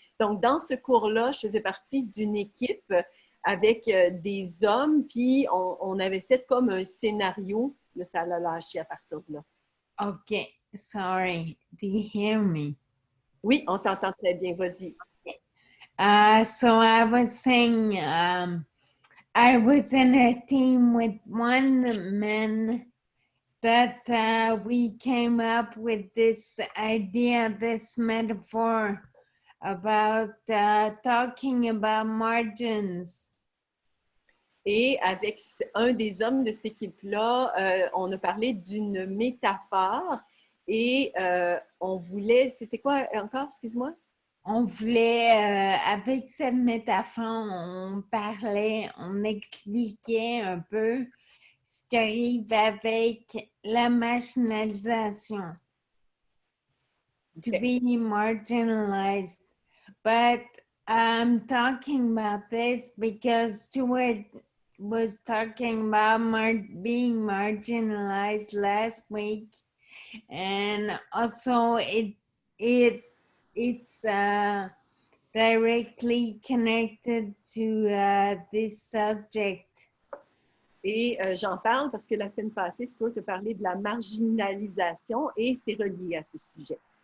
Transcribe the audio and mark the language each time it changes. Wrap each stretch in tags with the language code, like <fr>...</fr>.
<fr>Donc, dans ce cours-là, je faisais partie d'une équipe avec des hommes, puis on avait fait comme un scénario. Là, ça l'a lâché à partir de là.</fr> <en>OK, sorry. Do you hear me?</en> <fr>Oui, on t'entend très bien. Vas-y.</fr> <en>So I was saying, I was in a team with one man that we came up with this idea, this metaphor about talking about margins.</en> <fr>Et avec un des hommes de cette équipe-là, on a parlé d'une métaphore et on voulait, c'était quoi encore, excuse-moi? On voulait, avec cette métaphore, on parlait, on expliquait un peu ce qui arrive avec la marginalisation.</fr> <en>To be marginalized. But I'm talking about this because Stuart was talking about being marginalized last week. And also it's directly connected to this subject.</en> <fr>Et j'en parle parce que la semaine passée, Stuart a parlé de la marginalisation et c'est relié à ce sujet.</fr>